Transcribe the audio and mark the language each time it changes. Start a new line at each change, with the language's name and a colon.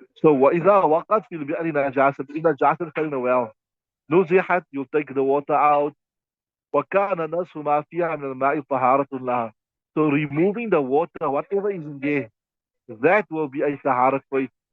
English: So
Arabic: وإذا وقعت في البئر نجاسة إذا نجاسة
English: in the well
Arabic: نزحت,
English: you take the water out.
Arabic: وكان نصف ما فيها من الماء طهارة لها.
English: So removing the water, whatever is in there, that will be a taharat for it.